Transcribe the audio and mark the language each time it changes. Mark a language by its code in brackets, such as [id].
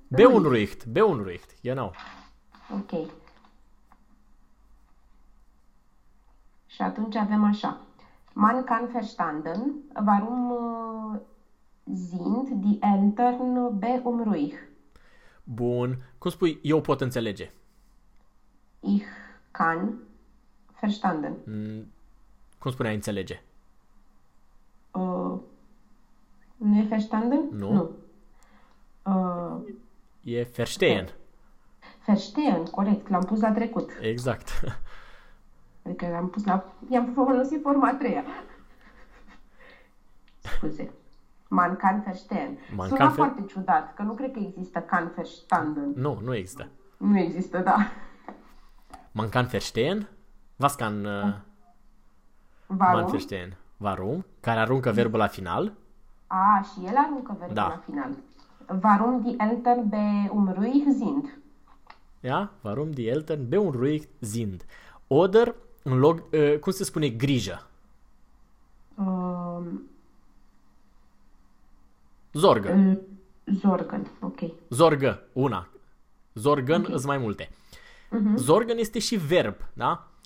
[de] Beunruhigt, beunruhigt, genau. Ok. [ro] Și atunci avem așa. [de] Man kann verstanden, warum sind die Eltern B unruhig? [ro] Bun, cum spui, eu pot înțelege. [de] Ich kann verstanden. [ro] Cum spunea înțelege? Nu e verstanden? Nu. Nu. E verstehen. Verstehen, corect, l-am pus la trecut. Exact. Adică l-am pus la... I-am folosit forma a treia. Scuze. [de] Man kann verstehen. Man kann [ro] Suna fer... foarte ciudat, că nu cred că există kann verstanden. Nu, nu există. Nu există, da. [de] Man kann verstehen? Was kann... man Warum? verstehen? Warum? [ro] Care aruncă verbul la final? A, și el aruncă verbul la Da. final. [de] Warum die Eltern bei unruhig sind? Ia? Warum die Eltern beunruhigt sind? [ro] Oder, în loc, cum se spune, grijă? Zorgă. [de] Zorgen, ok. [ro] Zorgă, una. Zorgân Ok. sunt mai multe. Zorgân este și verb, da?